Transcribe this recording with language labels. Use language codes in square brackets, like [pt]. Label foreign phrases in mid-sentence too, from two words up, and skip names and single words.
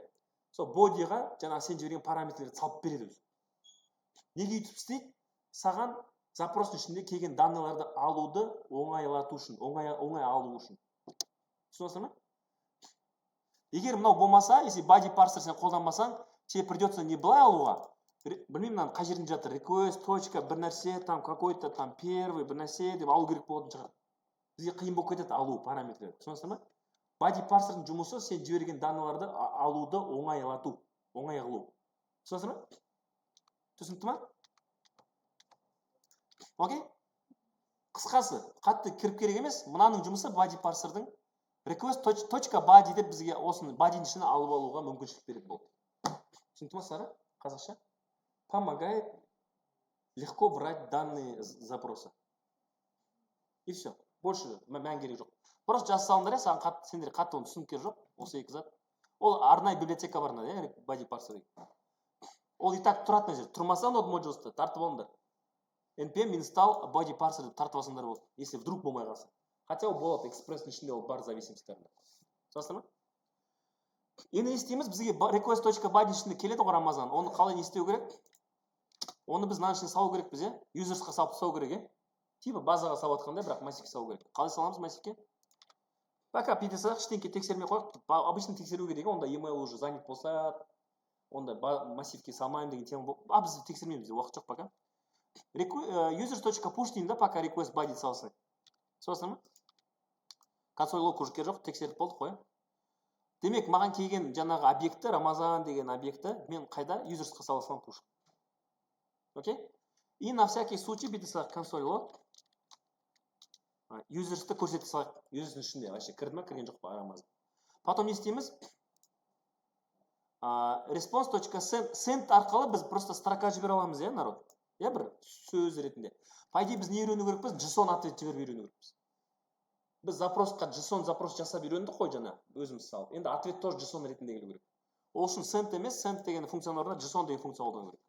[kk] Сол body'ға жаңағы сен жіберген параметрлерді салып береді өзі. Неге өйтіп істейді? Саған запростың ішінде келген данныйларды алуды оңайлату үшін, оңай алу үшін. Түсінесіңдер ме? Егер мынау болмаса, если body parser сен қолданбасаң, [ru] тебе придется [kk] не былай алуға, білмеймін мынаны қай жерінде жатыр, request точка бір нәрсе [ru] там какой-то там первый [kk] бір нәрсе деп алу керек болатын шығар. Бізге қиын болып кетеді алу параметрлерді, түсінесіздер ма? Body парсердің жұмысы сен жіберген даналарды алуды оңайлату, оңай қылу. Түсінесіздер ма? Түсінікті ма? Окей? Қысқасы, қатты кіріп керек емес, мынаның жұмысы body парсердің request точка body деп бізге осыны body'нің ішіне алып алуға мүмкіншілік береді болды. Түсінікті ма сіздер? Қазақша? [ru] Помогает легко брать данные запроса. И все. Больше [kk] мән керек жоқ. Просто жаза салыңдар, сендер қатты оны түсініп керек жоқ. Осы екі зат. Ол арнайы библиотека бар мынада, body парсер. Ол [ru] и так [kk] тұратын жер. Тұрмаса node modules-ты тартып алыңдар. npm install body parser деп тартып алсаңдар болды. [ru] Если вдруг [kk] болмай қалса. Хотя ол болады, экспресстің ішінде ол бар зависимостьтарында. Түсінесіздер ма? Енді не істейміз? Бізге request.body ішінде келеді ғой Рамазан. Оны қалай не істеу керек? Оны біз мына ішіне салу керекпіз, е? Usersқа салып тастау керек, е? Типа базаға салып жатқандай, бірақ массивке салу керек. Қалай саламыз массивке? Пока PTS ештеңке тексермей қойып, обычно тексеру керек, онда email [ru] уже занят [kk] болса, онда массивке салмайын деген тема болып, біз тексермейміз, уақыт жоқ пока. Users.push деймін да, пока request body салсын. Түсінесіздер ма? Консоль лог уже керек жоқ, тексеріп болдық қой. Демек, маған келген жаңағы объекті, Рамазан деген объекті, мен қайда? Usersқа саласам push. Окей? [ru] И на всякий случай [kk] бүйтіп салайық консоль лог. Users'ты көрсете салайық. Users'ның ішінде вообще кірді ма, кірген жоқ па Рамазан. Потом не істейміз? Response.send арқылы біз просто строка жібере аламыз, е, народ? Я бір сөз ретінде. [ru] По идее [kk] біз не үйрену керекпіз? JSON ответ жіберіп үйрену керекпіз. Біз запросқа JSON запрос жасап үйрендік қой жаңа, өзіміз салып. Енді [ru] ответ тоже [kk] JSON ретінде келу керек. Ол үшін send емес, send деген функцияның орнына JSON деген функция қолдану керек.